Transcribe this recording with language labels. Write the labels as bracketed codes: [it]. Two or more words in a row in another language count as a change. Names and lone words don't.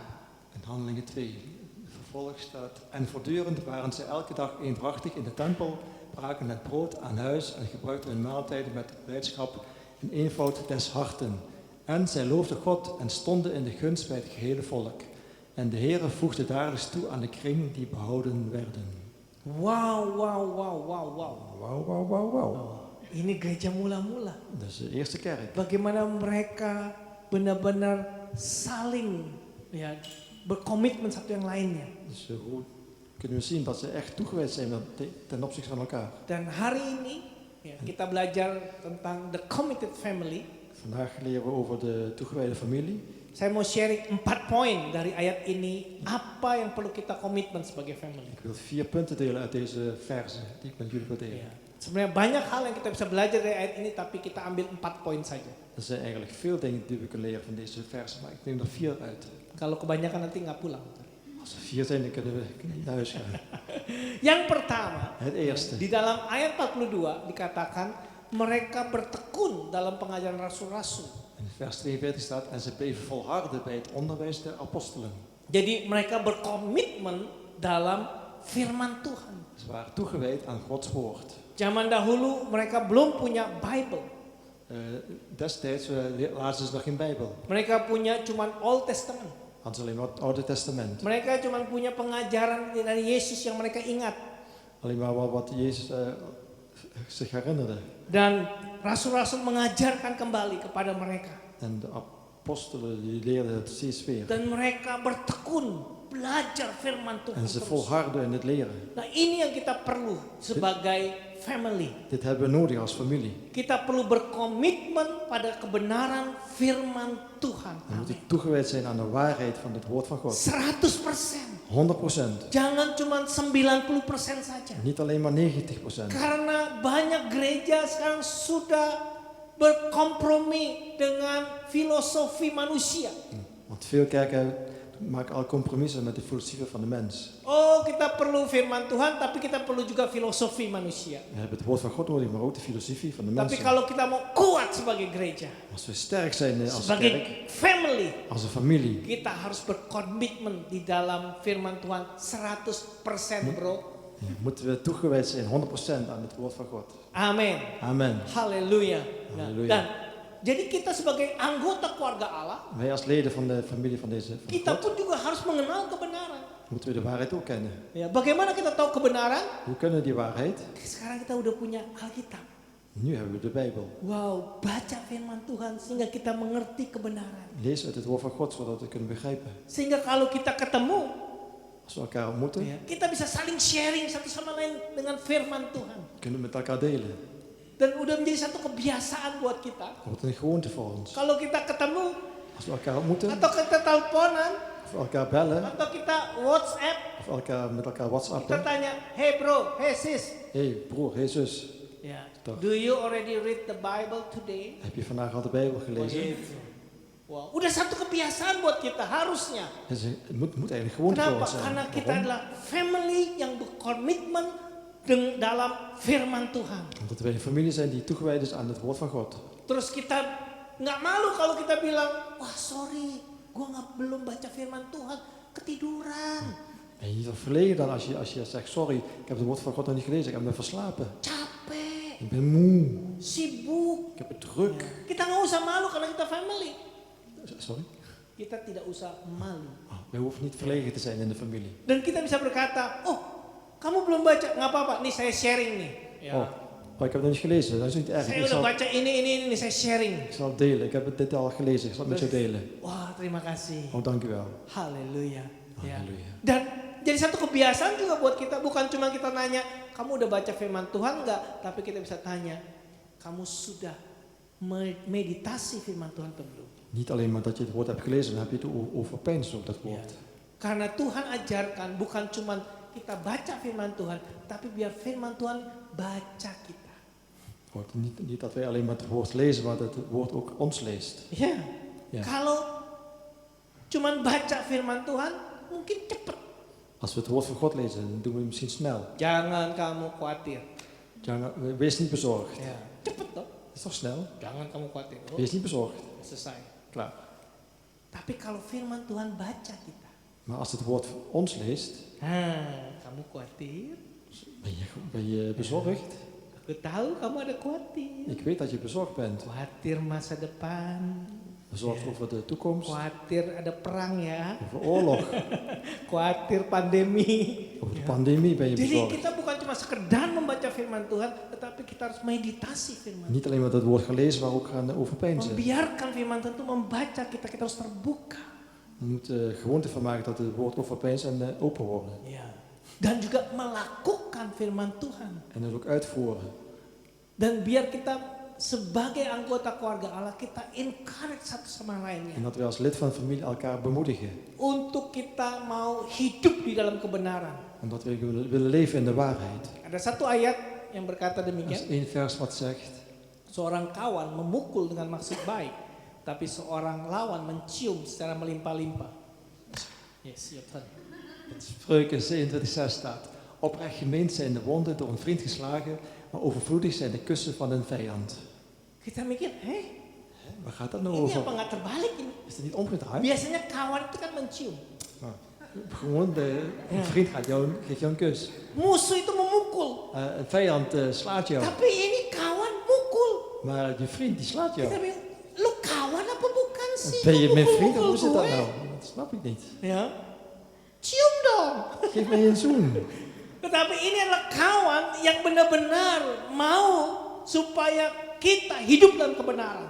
[nl] In Handelingen 2 vervolg staat: En voortdurend waren ze elke dag eendrachtig in de tempel, braken het brood aan huis en gebruikten hun maaltijden met blijdschap in eenvoud des harten. En zij loofden God en stonden in de gunst bij het gehele volk. En de Heere voegde dagelijks toe aan de kring die behouden werden. Wow, wow, wow, wow, wow. Wauw, wauw, wauw, wauw. [id] Ini gereja mula-mula. [nl] Dat is de eerste kerk. [id] Bagaimana mereka benar-benar saling ya berkomitmen satu yang lainnya. [nl] Dus hoe kunnen we zien dat ze echt toegewijd zijn ten opzichte van elkaar. [id] Dan hari ini ya, kita belajar tentang [en] the committed family. [nl] Vandaag leren we over de toegewijde familie. [id] Saya mau sharing 4 poin dari ayat ini apa yang perlu kita komitmen sebagai family. [nl] Ik wil 4 punten delen uit deze verzen die ik met jullie wil delen. [id] Ya. Sebenarnya banyak hal yang kita bisa belajar dari ayat ini tapi kita ambil 4 poin saja. [nl] Er zijn eigenlijk veel dingen die we kunnen leren van deze versen, maar ik neem er 4 uit. [id] Kalau kebanyakan nanti nggak pulang. [nl] Als er 4 zijn, dan kunnen we naar huis gaan. [id] Yang pertama, [nl] Het eerste. [id] di dalam ayat 42 dikatakan mereka bertekun dalam pengajaran rasul-rasul. [nl] In vers 42 staat: En ze bleven volharden bij het onderwijs der apostelen. [id] Jadi mereka berkomitmen dalam firman Tuhan. [nl] Ze waren toegewijd aan Gods woord. [id] Zaman dahulu mereka belum punya Bible. [nl] Destijds lazen ze nog geen Bijbel. [id] Mereka punya cuman Old Testament. [nl] Hadden ze alleen maar het Oude Testament. [id] Mereka cuman punya pengajaran dari Yesus yang mereka ingat. [nl] Alleen maar wat Jezus zich herinnerde. [id] Dan rasul-rasul mengajarkan kembali kepada mereka. [nl] En de apostelen die leerden het steeds weer. [id] Dan mereka bertekun belajar firman Tuhan. [nl] En ze [id] terus. [nl] volharden in het leren. [id] Nah ini yang kita perlu sebagai family. [nl] Dit hebben we nodig als familie. [id] Kita perlu berkomitmen pada kebenaran firman Tuhan. [nl] We moeten toegewijd zijn aan de waarheid van het woord van God. [id] 100%. [nl] 100%. [id] Jangan cuma 90% saja. [nl] Niet alleen maar 90%. [id] Karena banyak gereja sekarang sudah berkompromi dengan filosofi manusia. [nl] Want veel kerken maken al compromissen met de filosofie van de mens. [id] Oh, kita perlu firman Tuhan, tapi kita perlu juga filosofi manusia. [nl] We hebben het woord van God nodig, maar ook de filosofie van de [id] Tapi [nl] mensen. [id] kalau kita mau kuat sebagai gereja, [nl] Als we sterk zijn als kerk, [id] sebagai family, [nl] als een familie, [id] kita harus berkomitmen di dalam firman Tuhan 100% bro. [nl] moeten we toegewijd zijn 100% aan het woord van God. [id] Amin. [nl] Amen. [id] Haleluya. Nah, [nl] Haleluya. [id] dan jadi kita sebagai anggota keluarga Allah, [nl] Wij als leden van de familie van deze van [id] kita [nl] God, [id] pun juga harus mengenal kebenaran. [nl] moeten we de waarheid ook kennen. [id] Ya, bagaimana kita tahu kebenaran? [nl] Hoe kunnen we die waarheid? [id] Sekarang kita udah punya Alkitab. [nl] Nu hebben we de Bijbel. [id] Wow, baca firman Tuhan sehingga kita mengerti kebenaran. [nl] Lees uit het woord van God, zodat we kunnen begrijpen. [id] Sehingga kalau kita ketemu, [nl] Als we elkaar ontmoeten, [id] kita bisa saling sharing satu sama lain dengan firman Tuhan. [nl] kunnen we met elkaar delen. [id] Dan udah menjadi satu kebiasaan buat kita. [nl] Het wordt een gewoonte voor ons. [id] Kalau kita ketemu, [nl] Als we elkaar ontmoeten, [id] atau kita teleponan, [nl] of we elkaar bellen, [id] atau kita WhatsApp, [nl] of met elkaar [id] kita [nl] whatsappen. [id] tanya, [en] hey bro, hey sis. [nl] Hey broer, hey zus, [id] Ya. [nl] Toch. [en] Do you already read the Bible today? [nl] heb je vandaag al de Bijbel gelezen? [id] Wow, udah satu kebiasaan buat kita harusnya. [nl] Het moet eigenlijk gewoonte voor [id] Kenapa? [nl] ons zijn. [id] Karena kita [nl] Waarom? [id] adalah family yang berkomitmen dalam firman Tuhan. [nl] Omdat wij een familie zijn die toegewijd is aan het woord van God. [id] Terus kita nggak malu kalau kita bilang, wah sorry, gua belum baca firman Tuhan, ketiduran, [nl] En je niet verlegen dan als je zegt, sorry, ik heb het woord van God nog niet gelezen, ik heb me verslapen. [id] capek, [nl] Ik ben moe, [id] sibuk. [nl] ik heb het druk. [id] Kita nggak usah malu karena kita family. [nl] Sorry? [id] Kita tidak usah malu. [nl] Wij hoeven niet verlegen te zijn in de familie. [id] Dan kita bisa berkata, oh kamu belum baca, nggak apa-apa, nih saya sharing nih. Ya. [nl] Oh, maar ik heb het nog niet gelezen, dat is niet erg. [id] Saya udah baca ini, saya sharing. [nl] Ik zal het delen, ik heb dit al gelezen, ik zal het met jou delen. [id] Wah terima kasih. [nl] Oh, dank u wel. [id] Haleluya. Ya. [nl] Halleluja. [id] Dan jadi satu kebiasaan juga buat kita, bukan cuma kita nanya, kamu udah baca firman Tuhan nggak? Tapi kita bisa tanya, kamu sudah meditasi firman Tuhan atau belum? [nl] Niet alleen maar dat je het woord hebt gelezen, dan heb je het overpeinst ook dat woord. [id] Karena Tuhan ajarkan bukan cuma kita baca firman Tuhan, tapi biar firman Tuhan baca kita. [nl] Wordt niet dat wij alleen maar het woord lezen, maar dat het woord ook ons leest. [id] Ya. Ya. Kalau cuma baca firman Tuhan, mungkin cepet. [nl] Als we het woord van God lezen, dan doen we het misschien snel. [id] Jangan kamu khawatir. [nl] Wees niet bezorgd. [id] Ya. Cepet dong. [nl] Dat is toch snel? [id] Jangan kamu khawatir. Oh, [nl] Wees niet bezorgd. [id] selesai. [nl] Klaar. [id] Tapi kalau firman Tuhan baca kita, [nl] Maar als het woord ons leest, [id] kamu khawatir. [nl] ben je bezorgd. [id] Aku tahu kamu ada khawatir. [nl] Ik weet dat je bezorgd bent. [id] Khawatir masa depan. [nl] Bezorgd over de toekomst, [id] Khawatir ada perang ya. [nl] over oorlog, [id] Khawatir pandemi. [nl] over de pandemie ben je [id] Jadi [nl] bezorgd. [id] kita bukan cuma sekedar membaca firman Tuhan, tetapi kita harus meditasi firman. [nl] Niet alleen maar dat woord gelezen, maar ook gaan overpeinzen. [id] Membiarkan firman Tuhan itu membaca kita harus terbuka. [nl] We moeten gewoonte van maken dat het woord overpeinst en open worden. [id] Ya. Dan juga melakukan firman Tuhan. [nl] En dat ook uitvoeren. [id] Dan biar kita sebagai anggota keluarga Allah, kita encourage satu sama lainnya. [nl] En dat wij als lid van de familie elkaar bemoedigen. [id] Untuk kita mau hidup di dalam kebenaran. [nl] Omdat we willen leven in de waarheid. [id] Ada satu ayat yang berkata [nl] Er is [id] demikian. [nl] één vers wat zegt, [id] Seorang kawan memukul dengan maksud baik, tapi seorang lawan mencium secara melimpah-limpah. Yes, siap tadi. [nl] Spreuken 27:6 staat, oprecht gemeend zijn de wonden door een vriend geslagen, maar overvloedig zijn de kussen van een vijand. [id] Kita mikir, [nl] Waar gaat dat nou [id] ini apa [nl] over? [id] nggak terbalik ini? [nl] Is dat niet omgedraaid? [id] Biasanya kawan itu kan mencium. [nl] Gewoon, een vriend geeft jou een kus. [id] Musuh itu memukul. [nl] Een vijand slaat jou, [id] Tapi ini kawan mukul. [nl] maar je vriend die slaat jou. [id] Kita bilang, lu kawan apa bukan sih? [nl] Ben je [id] Kamu [nl] mijn vriend of [id] memukul [nl] hoe zit dat [id] gue?" [nl] nou? Dat snap ik niet. [id] Ya. Cium dong. [nl] Geef mij een zoen. [id] Tetapi ini adalah kawan yang benar-benar mau supaya kita hidup dalam kebenaran.